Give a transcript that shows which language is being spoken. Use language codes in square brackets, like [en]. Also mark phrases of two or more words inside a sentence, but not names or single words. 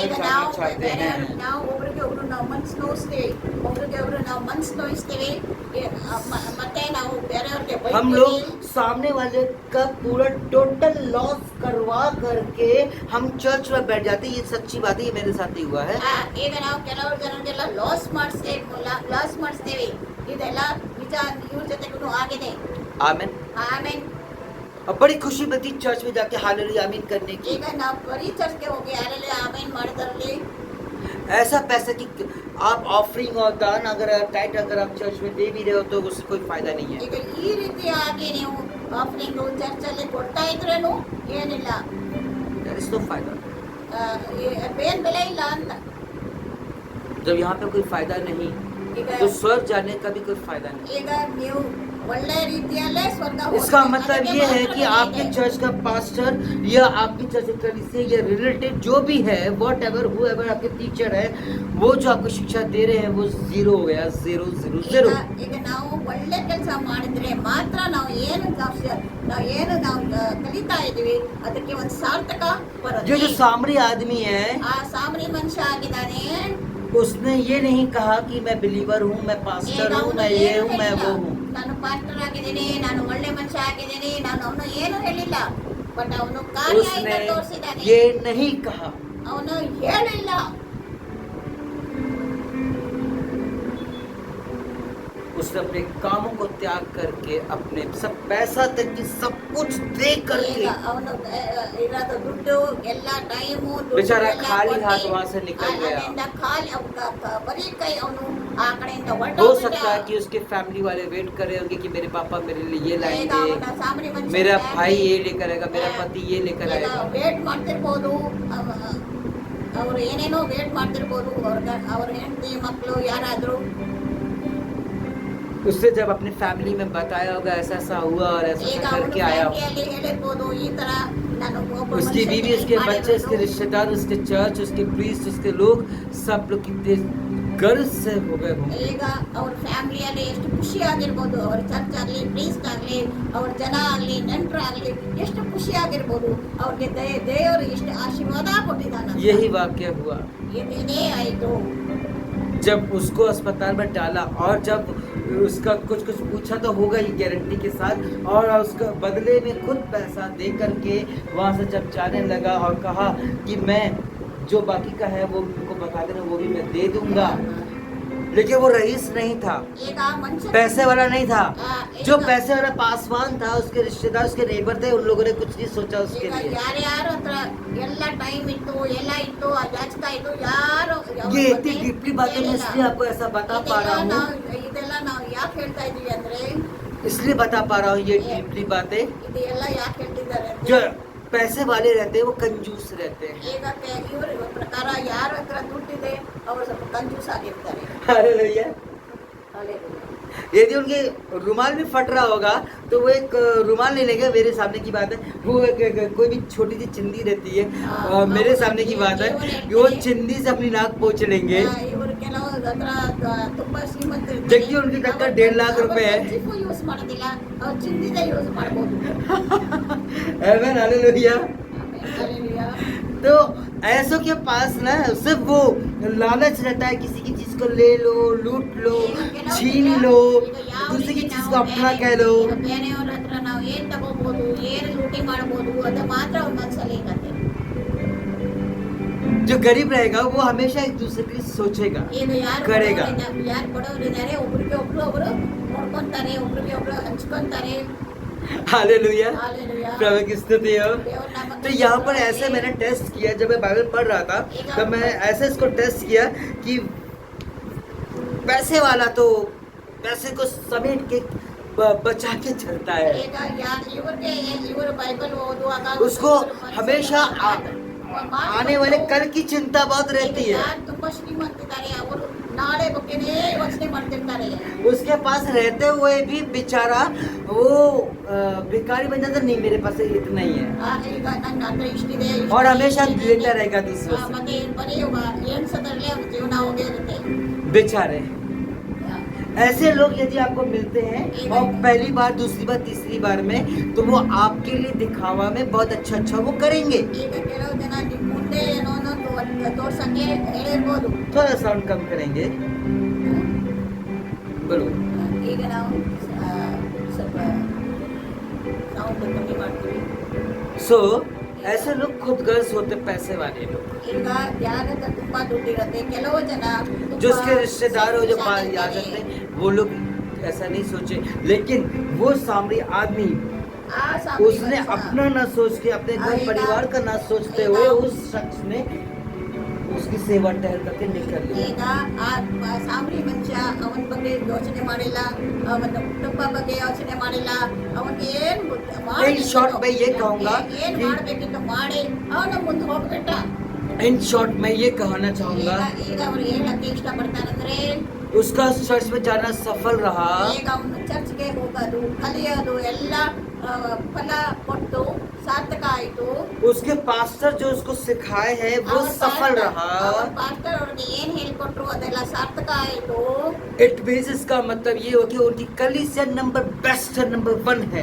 [kn] ಈಗ [hi] जाना चाहते हैं. [kn] ನಾವು ಒಬ್ರಿಗೆ ಒಬ್ರು ನಾವು ಮನ್ಸು ನೋಯಿಸ್ತೀವಿ, ಒಬ್ರಿಗೆ ಒಬ್ರು ನಾವು ಮನ್ಸು ನೋಯಿಸ್ತೀವಿ, ಮತ್ತೆ ನಾವು ಬೇರೆಯವ್ರಿಗೆ [hi] हम लोग सामने वाले का पूरा [en] total loss [hi] करवा करके हम चर्च में बैठ जाते हैं. ये सच्ची बात है, ये मेरे साथ ही हुआ है. [kn] ಈಗ ನಾವು ಕೆಲವರು ಜನರಿಗೆಲ್ಲ ಲಾಸ್ ಮಾಡಿಸ್ತೇವೆ. ಇದೆಲ್ಲ ನಿಜ, ಇವ್ರ ಜೊತೆಗೂ ಆಗಿದೆ. [hi] आमेन. [kn] ಆಮೇಲೆ [hi] और बड़ी खुशी मिलती चर्च में जाके हालेलुया आमीन करने की. [kn] ಈಗ ನಾವು ಬರೀ ಚರ್ಚ್ಗೆ ಹೋಗಿ ಯಾರೆಲ್ಲ ಆಮೇಲೆ ಮಾಡಿದ್ರಲ್ಲಿ [hi] ऐसा पैसा कि आप ऑफरिंग और दान अगर टाइट अगर आप चर्च में दे भी रहे हो तो उससे कोई फायदा नहीं है. [kn] ಈಗ ಈ ರೀತಿಯಾಗಿ ನೀವು ಆಫರಿಂಗ್ ಚರ್ಚಲ್ಲಿ ಕೊಡ್ತಾ ಇದ್ರೇನು ಏನಿಲ್ಲ, [en] There is no फायदा. [kn] ಏನ್ ಬೆಲೆ ಇಲ್ಲ ಅಂತ. [hi] जब यहाँ पे कोई फायदा नहीं [kn] ಈಗ [hi] तो स्वर्ग जाने का भी कोई फायदा नहीं. [kn] ಈಗ ನೀವು ಒಳ್ಳೆ ರೀತಿಯಲ್ಲೇ ಸ್ವರ್ಗ [hi] इसका [kn] ಹೋಗ್ತೀರಿ. [hi] मतलब [kn] ಅದಕ್ಕೆ [hi] ये है [kn] ಮಾತ್ರ [hi] कि [kn] ಬೆಲೆ [hi] आपके [kn] ಇದೆ. [hi] चर्च का पास्टर या आपकी चर्च से या रिलेटिव जो भी है, [en] what ever whoever [hi] आपके टीचर है, वो जो आपको शिक्षा दे रहे हैं वो जीरो हो गया. जीरो जीरो जीरो. [kn] ಈಗ ನಾವು ಒಳ್ಳೆ ಕೆಲಸ ಮಾಡಿದ್ರೆ ಮಾತ್ರ ನಾವು ಕಲಿತಾ ಇದೀವಿ, ಅದಕ್ಕೆ ಒಂದು ಸಾರ್ಥಕ [hi] जो [kn] ಬರುತ್ತೆ. [hi] जो सामरी आदमी है, [kn] ಆ ಸಾಮರಿ ಮನುಷ್ಯ ಆಗಿದ್ದಾನೆ. [hi] उसने ये नहीं कहा कि मैं बिलीवर हूँ, मैं पास्टर हूँ, मैं ये हूँ, मैं वो हूँ. [kn] ನಾನು ಪಾಸ್ಟರ್ ಆಗಿದ್ದೀನಿ, ನಾನು ಒಳ್ಳೆ ಮನುಷ್ಯ ಆಗಿದ್ದೀನಿ, ನಾನು ಅವನು ಏನು ಹೇಳಿಲ್ಲ. ಬಟ್ ಅವನು ಕಾರ್ಯದಿಂದ [hi] उसने [kn] ತೋರಿಸಿದ್ದಾನೆ, [hi] ये नहीं कहा. [kn] ಅವನು ಹೇಳಿಲ್ಲ. [hi] उसने अपने कामों को त्याग करके अपने सब पैसा तक की सब कुछ दे [kn] ಈಗ [hi] करके [kn] ಅವನು ಇರೋದು ದುಡ್ಡು ಎಲ್ಲ ಟೈಮು [hi] बेचारा खाली हाथ वहाँ से निकल गया. [kn] ಖಾಲಿ ಬರೀ ಕೈ ಅವನು ಆ ಕಡೆಯಿಂದ [hi] हो सकता है कि उसके फैमिली वाले वेट कर रहे होंगे कि मेरे पापा मेरे लिए ये लाएंगे, मेरा भाई ये लेकर आएगा, मेरा पति ये लेकर आएगा. [kn] ವೇಟ್ ಮಾಡ್ತಿರ್ಬೋದು, ಅವ್ರು ಏನೇನೋ ವೇಟ್ ಮಾಡ್ತಿರ್ಬೋದು, ಅವ್ರ ಹೆಂಡತಿ ಮಕ್ಕಳು ಯಾರಾದ್ರೂ. [hi] उसने जब अपनी फैमिली में बताया होगा ऐसा ऐसा हुआ और ऐसा [kn] ಈಗ [hi] ऐसा [kn] ಅವನು [hi] करके आया होगा. [kn] ಫ್ಯಾಮಿಲಿಯಲ್ಲಿ ಹೇಳಿರ್ಬೋದು, ಈ ತರ ನಾನು ಒಬ್ಬ [hi] उसकी [kn] ಮನುಷ್ಯನಿಗೆ [hi] बीवी, उसके [kn] ಮಾಡಿರೋದು. [hi] बच्चे, उसके रिश्तेदार, उसके चर्च, उसके प्रीस्ट, उसके लोग, सब लोग कितने गर्व से हो गए होंगे. [kn] ಈಗ ಅವ್ರ ಫ್ಯಾಮಿಲಿಯಲ್ಲಿ ಎಷ್ಟು ಖುಷಿ ಆಗಿರ್ಬೋದು, ಅವ್ರ ಚರ್ಚ್ ಆಗಲಿ, ಪ್ರೀಸ್ಟ್ ಆಗಲಿ, ಅವ್ರ ಜನ ಆಗಲಿ, ನೆಂಟರಾಗಲಿ ಎಷ್ಟು ಖುಷಿ ಆಗಿರ್ಬೋದು. ಅವ್ರಿಗೆ ದೇವರು ಎಷ್ಟು ಆಶೀರ್ವಾದ ಕೊಟ್ಟಿದ್ದಾನೆ. [hi] यही वाक्य हुआ [kn] ಇದೇ ಆಯ್ತು. [hi] जब उसको अस्पताल में डाला और जब उसका कुछ कुछ पूछा तो होगा ही गारंटी के साथ, और उसका बदले में खुद पैसा दे करके वहाँ से जब जाने लगा और कहा कि मैं जो बाकी का है वो उनको बता देना, वो भी मैं दे दूंगा. लेकिन वो रईस नहीं था, [kn] ಈಗ ಮನುಷ್ಯ [hi] पैसे वाला नहीं था. [kn] ಈಗ [hi] जो पैसे वाला पासवान था, उसके रिश्तेदार, उसके नेबर थे, उन लोगों ने कुछ नहीं सोचा उसके [kn] ಈಗ [hi] लिए. [kn] ಯಾರ್ಯಾರ ಹತ್ರ ಎಲ್ಲ ಟೈಮ್ ಇತ್ತು, ಎಲ್ಲ ಇತ್ತು, ಯಾಚತಾ ಇತ್ತು, ಯಾರು [hi] ये इतनी डीपली बातें मैं इसलिए आपको ऐसा बता पा रहा हूँ, [kn] ಇದೆಲ್ಲ ನಾವು ಯಾಕೆ ಹೇಳ್ತಾ ಇದೀವಿ ಅಂದ್ರೆ, [hi] इसलिए बता पा रहा हूँ ये डीपली बातें. [kn] ಇದೆಲ್ಲ ಯಾಕೆ ಹೇಳ್ತಿದ್ದಾರೆ ಅಂದ್ರೆ, [hi] जो पैसे वाले रहते हैं वो कंजूस रहते हैं. [kn] ಈಗ ಇವ್ರ ಪ್ರಕಾರ ಯಾರ ಹತ್ರ ದುಡ್ಡಿದೆ ಅವರು ಸ್ವಲ್ಪ ಕಂಜೂಸ್ ಆಗಿರ್ತಾರೆ. [hi] हालेलुया. [en] Hallelujah. [hi] यदि उनके रुमाल भी फट रहा होगा तो वो एक रुमाल नहीं लेंगे. मेरे सामने की बात है, वो कोई भी छोटी सी चिंदी रहती है, मेरे सामने की बात है कि वो चिंदी से अपनी नाक पोंछ लेंगे. [kn] ಇವರು ಕೆಲವು ಹತ್ರ ತುಂಬಾ ಶ್ರೀಮಂತ [hi] जबकि उनकी टक्कर 1.5 लाख रुपए है. [kn] ಯೂಸ್ ಮಾಡೋದಿಲ್ಲ, ಅವ್ರು ಚಿಂದಿದೆ ಯೂಸ್ ಮಾಡ್ಬೋದು. [hi] आमेन. हालेलुया. [en] Hallelujah. [hi] तो ऐसों के पास ना सिर्फ वो लालच रहता है, किसी की चीज को ले लो, लूट लो, छीन लो, दूसरी की चीज को अपना कह लो। [kn] ಬೇರೆಯವ್ರ ಹತ್ರ ನಾವು ಏನ್ ತಗೋಬಹುದು, ಏನ್ ಲೂಟಿ ಮಾಡಬಹುದು, ಅದು ಮಾತ್ರ ಅವ್ರ ಮನಸ್ಸಲ್ಲಿ ಇರುತ್ತೆ. [hi] जो गरीब रहेगा वो हमेशा एक दूसरे के लिए सोचेगा, [kn] ಈಗ ಯಾರು [hi] करेगा। [kn] ಬಡವರಿದ್ದಾರೆ ಒಬ್ರಿಗೆ ಒಬ್ರು ಅವರು ನೋಡ್ಕೊಂತಾರೆ, ಒಬ್ರಿಗೆ ಒಬ್ರು ಹಂಚ್ಕೊಂತಾರೆ. [hi] हालेलुया, हालेलुया। प्रभु की स्तुति हो। [kn] ದೇವ್ರ ನಾಮಕ್ಕೆ [hi] तो यहाँ पर ऐसे मैंने टेस्ट किया, जब मैं बाइबल पढ़ रहा था तब मैं ऐसे इसको टेस्ट किया कि पैसे वाला तो पैसे को समेट के बचा के चलता है, [kn] ಈಗ ಇವರು ಬೈಬಲ್ ಓದುವಾಗ [hi] उसको हमेशा आने वाले कल की चिंता बहुत रहती है। [kn] ಯಾರು ತುಂಬಾ ಶ್ರೀಮಂತಿದ್ದಾರೆ ಅವರು ನಾಳೆ ಬಗ್ಗೆನೇ ಯೋಚನೆ ಮಾಡ್ತಿರ್ತಾರೆ. [hi] उसके पास रहते हुए भी बेचारा वो भिखारी बन जाता, नहीं मेरे पास इतना ही है, [kn] ಈಗ ನನ್ನ ಹತ್ರ ಇಷ್ಟಿದೆ, [hi] और हमेशा लेता रहेगा दूसरों से। [kn] ಮತ್ತೆ ಬರೀ ಎಣ್ಸೋದ್ರಲ್ಲೇ ಅವ್ರ ಜೀವನ ಹೋಗೇ ಇರುತ್ತೆ. [hi] बेचारे ऐसे लोग यदि आपको मिलते हैं और पहली बार, दूसरी बार, तीसरी बार में, तो वो आपके लिए दिखावा में बहुत अच्छा वो करेंगे। [kn] ಈಗ ಕೆಲವು ಜನ ನಿಮ್ ಮುಂದೆ ಏನೋ ತೋರ್ಸಕ್ಕೆ ಹೇಳಿರ್ಬೋದು. [hi] थोड़ा साउंड कम करेंगे, बोलो। [kn] ಈಗ ನಾವು ಸ್ವಲ್ಪ ಸೌಂಡ್ ಕಮ್ಮಿ ಮಾಡ್ತೀವಿ. [hi] सो ऐसे लोग खुद गर्ज होते, पैसे वाले लोग, [kn] ಈಗ ಯಾರ ಹತ್ರ ತುಂಬಾ ದುಡ್ಡಿರುತ್ತೆ, ಕೆಲವು ಜನ ತುಂಬಾ [hi] जो उसके रिश्तेदार हो, जो आ [en] selfish [hi] जाते हैं, वो लोग ऐसा नहीं सोचे। लेकिन वो सामरी आदमी, [kn] ಆ ಸಾಮ್ರಾಜ್ಯ [hi] उसने [kn] ಮನುಷ್ಯ [hi] अपना ना सोच के, अपने घर परिवार का ना सोचते हुए, उस शख्स ने उसकी सेवा टहल करके निकल लिया। [kn] ಈಗ ಆ ಸಾಮ್ರಿ ಮನುಷ್ಯ ಅವನ ಬಗ್ಗೆ ಯೋಚನೆ ಮಾಡಿಲ್ಲ, ಅವನ ಕುಟುಂಬ ಬಗ್ಗೆ ಯೋಚನೆ ಮಾಡಿಲ್ಲ, ಅವನಿಗೆ ಏನ್ [en] In short, [hi] मैं ये कहूँगा [kn] ಏನ್ [hi] कि- [kn] ಮಾಡ್ಬೇಕಿತ್ತು ಮಾಡಿ ಅವನ ಮುಂದೆ ಹೋಗ್ಬಿಟ್ಟ. [en] in short [hi] मैं ये कहना चाहूंगा, [kn] ಈಗ ಅವ್ರು ಹೇಳಕ್ಕೆ ಇಷ್ಟಪಡ್ತಾರಂದ್ರೆ [hi] उसका चर्च में जाना सफल रहा, [kn] ಈಗ ಅವನು ಚರ್ಚ್ಗೆ ಹೋಗೋದು, ಕಲಿಯೋದು ಎಲ್ಲ ಫಲ ಕೊಟ್ಟು ಸಾರ್ಥಕ ಆಯ್ತು. [hi] उसके पास्टर जो उसको सिखाए हैं वो सफल रहा। [kn] ಪಾಸ್ಟರ್ ಅವ್ರಿಗೆ ಏನ್ ಹೇಳ್ಕೊಟ್ರು ಅದೆಲ್ಲ ಸಾರ್ಥಕ ಆಯ್ತು. [en] it means [hi] इसका मतलब ये हो कि उनकी कलीसिया [en] number best [hi] है, नंबर 1 है।